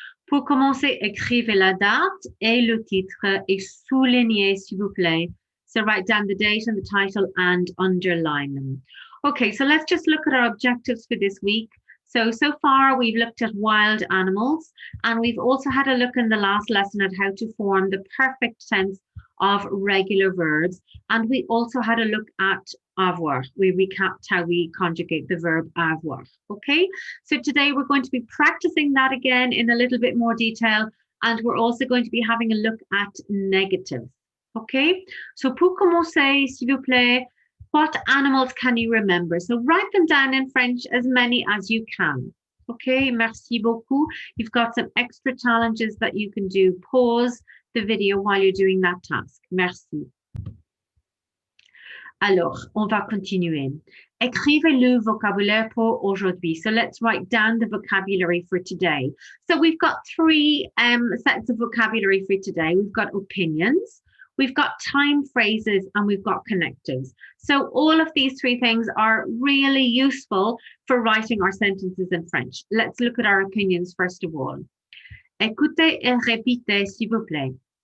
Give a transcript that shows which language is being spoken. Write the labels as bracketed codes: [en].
[fr] Pour commencer, écrivez la date et le titre et soulignez, s'il vous plaît. [en] So write down the date and the title and underline them. Okay, so let's just look at our objectives for this week. So far we've looked at wild animals, and we've also had a look in the last lesson at how to form the perfect tense of regular verbs. And we also had a look at avoir. We recapped how we conjugate the verb avoir. Okay, so today we're going to be practicing that again in a little bit more detail, and we're also going to be having a look at negatives. Okay, so [fr] pour commencer, s'il vous plaît, [en] what animals can you remember? So write them down in French, as many as you can. Okay, [fr] merci beaucoup. [en] You've got some extra challenges that you can do. Pause the video while you're doing that task. [fr] Merci. Alors, on va continuer. Écrivez le vocabulaire pour aujourd'hui. [en] So let's write down the vocabulary for today. So we've got three sets of vocabulary for today. We've got opinions, we've got time phrases, and we've got connectives. So all of these three things are really useful for writing our sentences in French. Let's look at our opinions first of all. [fr] Écoutez et répétez, s'il vous plaît.